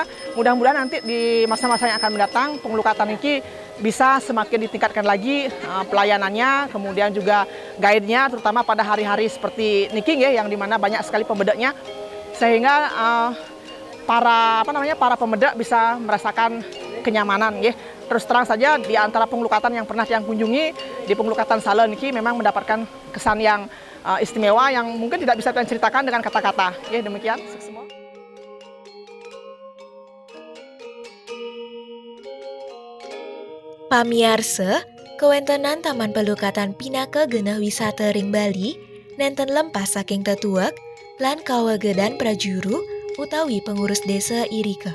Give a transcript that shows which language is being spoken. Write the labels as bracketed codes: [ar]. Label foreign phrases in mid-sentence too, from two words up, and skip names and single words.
[id] Mudah-mudahan nanti di masa-masa yang akan mendatang pengelukatan ini bisa semakin ditingkatkan lagi pelayanannya, kemudian juga guide-nya, terutama pada hari-hari seperti niki yang dimana banyak sekali pembedaknya, sehingga para pembedak bisa merasakan kenyamanan Terus terang saja di antara pengelukatan yang pernah Tiang kunjungi, di pengelukatan Sala niki memang mendapatkan kesan yang istimewa yang mungkin tidak bisa Tiang ceritakan dengan kata-kata. Demikian semua. [ban] Pamiarsa, kewentenan Taman Pelukatan Pinaka Genah Wisata Ring Bali, nenten lempah saking tetuak, lan kawagedan prajuru utawi pengurus desa Irika.